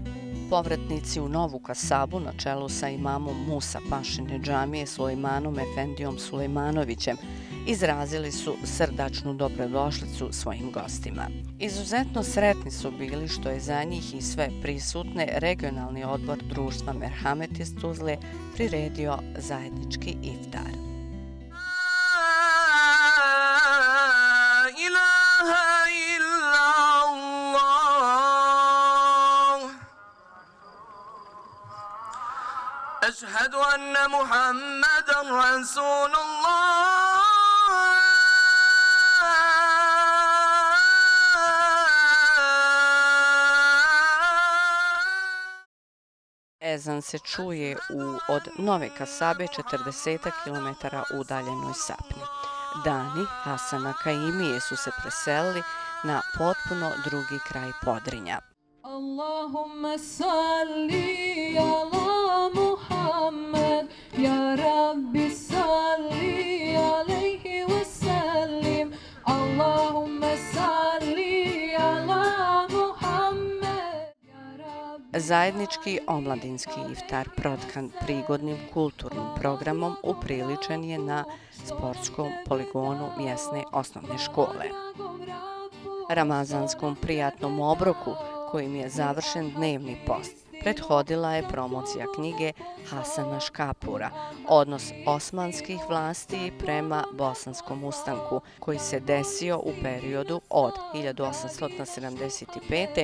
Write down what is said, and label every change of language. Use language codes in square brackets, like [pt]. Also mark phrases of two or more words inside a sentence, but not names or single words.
[bs] Povratnici u Novu Kasabu na čelu sa imamom Musa Pašine džamije Sulejmanom Efendijom Sulejmanovićem izrazili su srdačnu dobrodošlicu svojim gostima. Izuzetno sretni su bili što je za njih i sve prisutne regionalni odbor društva Merhamet iz Tuzle priredio zajednički iftar. [ar] أشهد أن محمدًا رسول الله [bs] Ezan se čuje od Nove Kasabe 40 km udaljenoj Sapni. Dani Hasana Kaimije su se preselili na potpuno drugi kraj Podrinja. [ar] اللهم صل على محمد، يا رب صل عليه وسلم. اللهم صل على محمد، يا رب. [bs] Zajednički omladinski iftar protkan prigodnim kulturnim programom upriličen je na sportskom poligonu mjesne osnovne škole. Ramazanskom prijatnom obroku kojim je završen dnevni post, prethodila je promocija knjige Hasana Škapura, odnos osmanskih vlasti prema bosanskom ustanku, koji se desio u periodu od 1875.